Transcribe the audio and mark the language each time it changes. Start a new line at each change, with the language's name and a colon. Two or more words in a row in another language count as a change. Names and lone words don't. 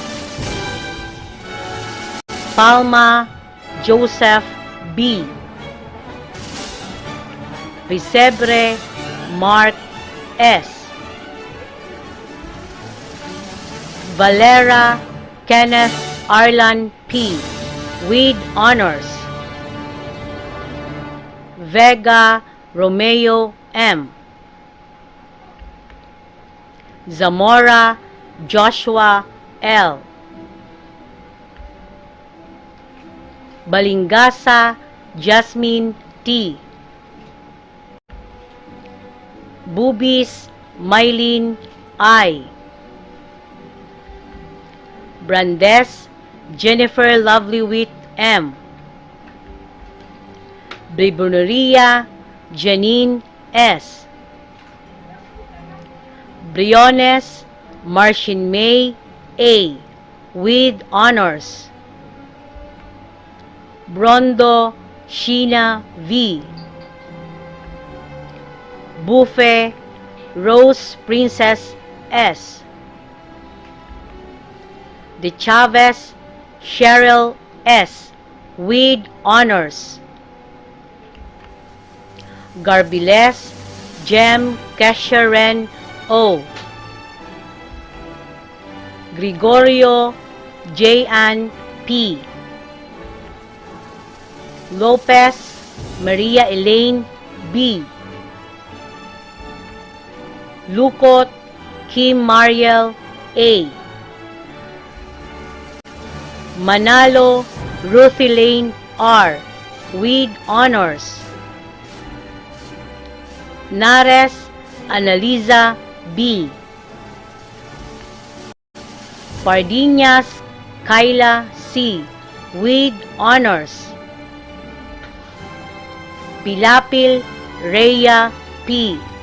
English: Palma Joseph B. Risebre Mark S. Valera Kenneth Arlan P. with honors. Vega Romeo M. Zamora Joshua L. Balingasa Jasmine T. Bubis Mylene I. Brandes Jennifer Lovelywit M. Briboneria Janine S. Briones Marcin May A. with honors. Brondo Sheena V. Buffet Rose Princess S. De Chavez Cheryl S. with honors. Garbiles Jem Kesharen O. Gregorio J. P. Lopez Maria Elaine B. Lucot Kim Mariel A. Manalo Ruthie Lane R. with honors. Nares Analiza B. Pardinas Kyla C. with honors. Pilapil Rhea P.